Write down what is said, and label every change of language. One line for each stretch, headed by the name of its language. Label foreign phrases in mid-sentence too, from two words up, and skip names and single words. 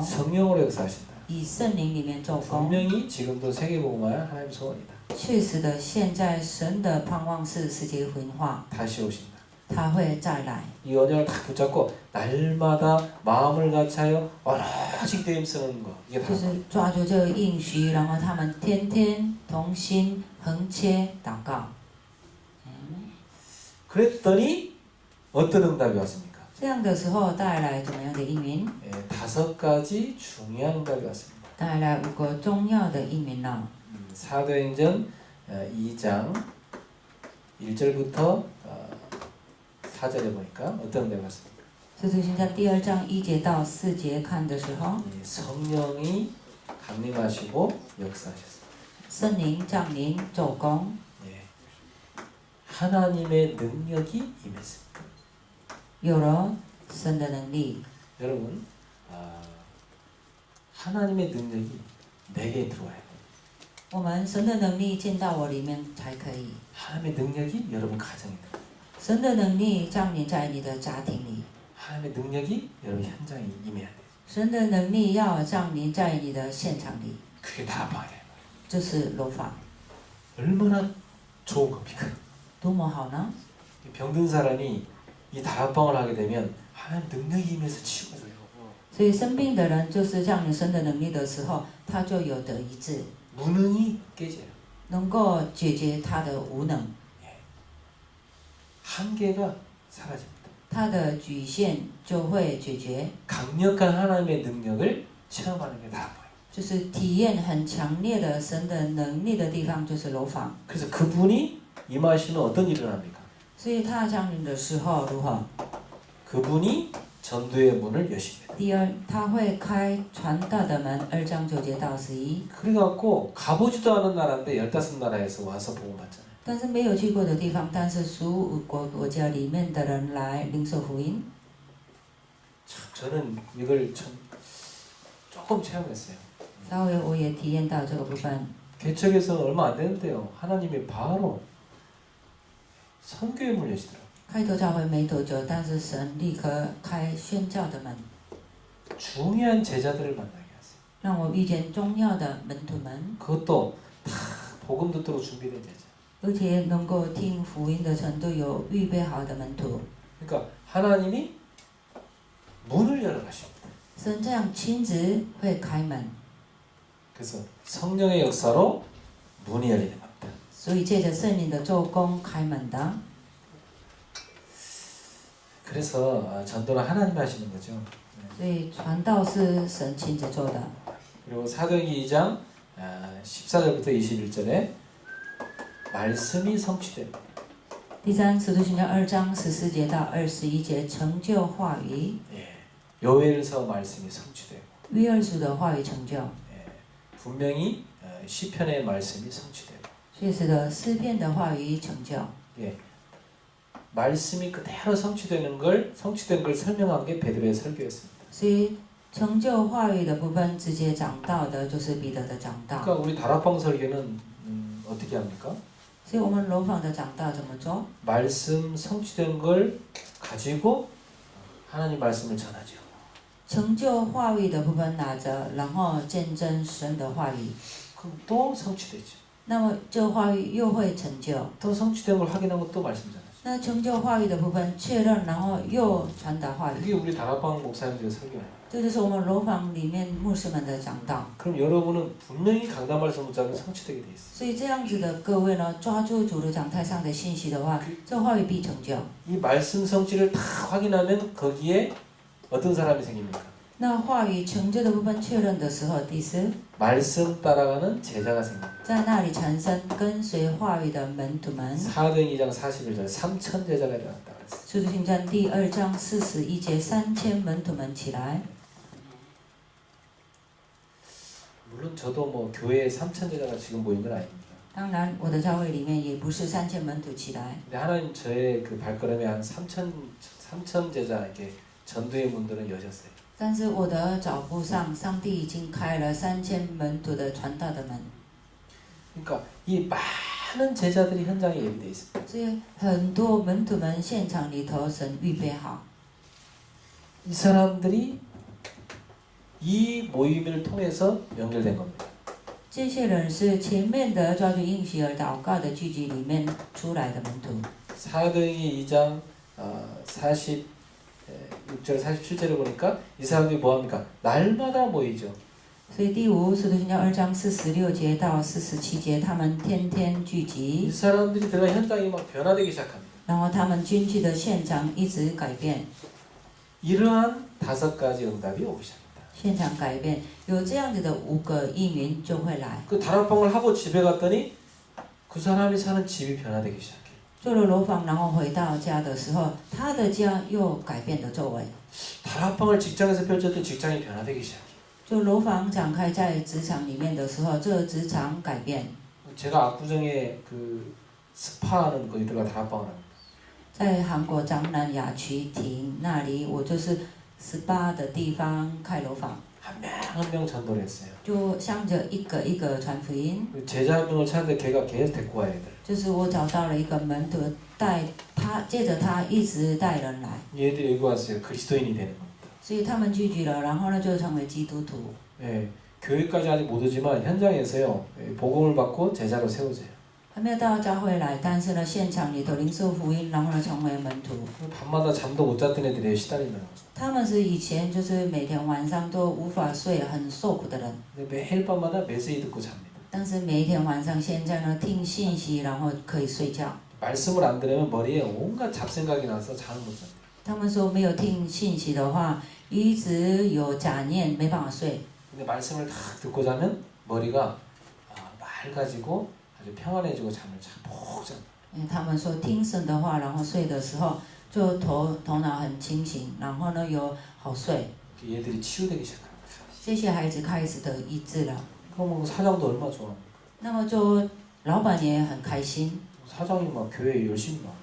Korean: 성령으로 역사하신다.
Chinese: 以圣灵里面做工。
Korean: 분명히 지금도 세계복음화야 하나님 소원이다.
Chinese: 确实的，现在神的盼望是世界文化，
Korean: 다시 오신다.
Chinese: 他会再来。
Korean: 이 언약을 다 붙잡고 날마다 마음을 같이하여 오로지 기도에 힘쓰는 거. 이게
Chinese: 就
Korean: 다.
Chinese: 是抓住这个应许，然后他们天天同心恒切祷告。
Korean: 그랬더니 어떤 응답이 왔습니까?
Chinese: 这样的时候带来怎么样的应允？
Korean: 예, 5가지 중요한 응답이 왔습니다.
Chinese: 带来5个重要的应允了。
Korean: 사도행전 2장 1절부터 4절에 보니까 어떤 응답이 왔습니까?
Chinese: 使徒行传第2章1节到4节看的时候，
Korean: 예, 성령이 강림하시고 역사하셨습니다.
Chinese: 圣灵降临做工，
Korean: 예, 하나님의 능력이 임했습니다.
Chinese: 有了神的能力。
Korean: 여러분, 하나님의 능력이 내게 들어와야 돼요.
Chinese: 我们神的能力进到我里面才可以，
Korean: 하나님의 능력이 여러분 가정에 들어와요.
Chinese: 神的能力降临在你的家庭里，
Korean: 하나님의 능력이 여러분 현장에 임해야 돼요.
Chinese: 神的能力要降临在你的现场里，
Korean: 그게 다방이에요.
Chinese: 这是楼房，
Korean: 얼마나 좋은 겁니까?
Chinese: 多么好呢？
Korean: 병든 사람이 이 다락방을 하게 되면 하나님 능력이 임해서 치유져요.
Chinese: 所以生病的人就是降临神的能力的时候，他就有得医治，
Korean: 무능이 깨져요.
Chinese: 能够解决他的无能，
Korean: 한계가 사라집니다.
Chinese: 他的局限就会解决，
Korean: 강력한 하나님의 능력을 체험하는 게 다락방이에요.
Chinese: 就是体验很强烈的神的能力的地方就是楼房。
Korean: 그래서 그분이 임하시면 어떤 일이 일어납니까?
Chinese: 所以他降临的时候如何？
Korean: 그분이 전도의 문을 여십니다.
Chinese: 第二，他会开传道的门，2章9节到11。
Korean: 그래갖고 가보지도 않은 나라인데 15나라에서 와서 복음받잖아요.
Chinese: 但是没有去过的地方，但是15个国家里面的人来领受福音。
Korean: 참 저는 이걸 참 조금 체험했어요.
Chinese: 稍微我也体验到这个部分。
Korean: 개척에서 얼마 안 되는데요. 하나님이 바로 선교의 문을 여시더라고요.
Chinese: 开头教会没多久，但是神立刻开宣教的门，
Korean: 중요한 제자들을 만나게 하세요.
Chinese: 让我遇见重要的门徒们，
Korean: 그것도 다 복음 듣도록 준비된 제자.
Chinese: 而且能够听福音的程度有预备好的门徒。
Korean: 그러니까 하나님이 문을 열어 가십니다.
Chinese: 神这样亲自会开门，
Korean: 그래서 성령의 역사로 문이 열리는 겁니다.
Chinese: 所以借着圣灵的做工开门的。
Korean: 그래서 전도는 하나님이 하시는 거죠.
Chinese: 所以传道是神亲自做的。
Korean: 그리고 사도행전 2장 14절부터 21절에 말씀이 성취됩니다.
Chinese: 第三，使徒行传2章14节到21节，成就话语，
Korean: 예, 요엘서 말씀이 성취되고
Chinese: 约珥书的话语成就，
Korean: 예, 분명히 시편의 말씀이 성취되고
Chinese: 确实的诗篇的话语成就。
Korean: 예, 말씀이 그대로 성취된 걸 설명한 게 베드로의 설교였습니다.
Chinese: 所以成就话语的部分直接讲到的就是彼得的讲道。
Korean: 그러니까 우리 다락방 설교는 어떻게 합니까?
Chinese: 所以我们楼房的讲道怎么做？
Korean: 말씀 성취된 걸 가지고 하나님 말씀을 전하죠.
Chinese: 成就话语的部分拿着，然后见证神的话语，
Korean: 그럼 또 성취되죠.
Chinese: 那么这话语又会成就。
Korean: 또 성취된 걸 확인하고 또 말씀 전하죠.
Chinese: 那成就话语的部分确认，然后又传达话语，
Korean: 이게 우리 다락방 목사님들의 설교예요.
Chinese: 这就是我们楼房里面牧师们的讲道。
Korean: 그럼 여러분은 분명히 강단 말씀 붙잡으면 성취되게 돼 있어요.
Chinese: 所以这样子的各位呢，抓住主的讲台上的信息的话，这话语必成就。
Korean: 이 말씀 성취를 다 확인하면 거기에 어떤 사람이 생깁니까?
Chinese: 那话语成就的部分确认的时候，第四，
Korean: 말씀 따라가는 제자가 생깁니다.
Chinese: 在那里产生跟随话语的门徒们。
Korean: 사도행 2장 41절 3천 제자가 일어났다 그랬어요.
Chinese: 使徒行传第2章41节，3000门徒们起来。
Korean: 물론 저도 뭐 교회에 3천 제자가 지금 모인 건 아닙니다.
Chinese: 当然，我的教会里面也不是3000门徒起来，
Korean: 근데 하나님 저의 그 발걸음에 한 3천 제자 이렇게 전도의 문들은 여셨어요.
Chinese: 但是我的脚步上，上帝已经开了3000门徒的传道的门。
Korean: 그러니까 이 많은 제자들이 현장에 예비돼 있습니다.
Chinese: 所以很多门徒们现场里头，神预备好。
Korean: 이 사람들이 이 모임을 통해서 연결된 겁니다.
Chinese: 这些人是前面的抓住应许而祷告的聚集里面出来的门徒。
Korean: 사도행전 2장 46절 47절에 보니까 이 사람들이 뭐합니까? 날마다 모이죠.
Chinese: 所以第5，使徒行传2章46节到47节，他们天天聚
Korean: 이
Chinese: 集，
Korean: 사람들이 들어간 현장이 막 변화되기 시작합니다.
Chinese: 然后他们军去的现场一直改变。
Korean: 이러한 5가지 응답이 오기 시작합니다.
Chinese: 现场改变，有这样子的5个应允就会来。
Korean: 그 다락방을 하고 집에 갔더니 그 사람이 사는 집이 변화되기 시작해요.
Chinese: 做了楼房，然后回到家的时候，他的家又改变了周围。
Korean: 다락방을 직장에서 펼쳤더니 직장이 변화되기 시작해요.
Chinese: 就楼房展开在职场里面的时候，这职场改变。
Korean: 제가 압구정에 그 스파하는 거기다가 다락방을 합니다.
Chinese: 在韩国江南雅曲亭那里，我就是18的地方开楼房，
Korean: 한 명 한 명 전도를 했어요.
Chinese: 就向着一个一个传福音。
Korean: 그 제자 한 명을 찾는데 걔가 계속 데리고 와야 애들.
Chinese: 就是我找到了一个门徒，带他，借着他一直带人来，
Korean: 얘들이 여기 왔어요. 그리스도인이 되는 겁니다.
Chinese: 所以他们聚集了，然后呢就成为基督徒。
Korean: 예, 교회까지 아직 못 오지만 현장에서요 예, 복음을 받고 제자로 세우세요.
Chinese: 还没有到教会来，但是呢现场里头领受福音，然后呢成为门徒。
Korean: 밤마다 잠도 못 잤던 애들이 시달리는 거.
Chinese: 他们是以前就是每天晚上都无法睡，很受苦的人。
Korean: 근데 매일 밤마다 메시지 듣고 잡니다.
Chinese: 但是每一天晚上，现在呢听信息，然后可以睡觉。
Korean: 말씀을 안 들으면 머리에 온갖 잡생각이 나서 잠을 못 잔다.
Chinese: 他们说没有听信息的话，一直有假念，没办法睡。
Korean: 근데 말씀을 다 듣고 자면 머리가 맑아지고 아주 평안해지고 잠을 푹 잔다.
Chinese: 他们说听神的话，然后睡的时候就头脑很清醒，然后呢有好睡。
Korean: 얘들이 치유되기 시작합니다.
Chinese: 这些孩子开始得医治了，
Korean: 그럼 사장도 얼마나 좋아.
Chinese: 那么就老板也很开心，
Korean: 사장이 막 교회에 열심히 나.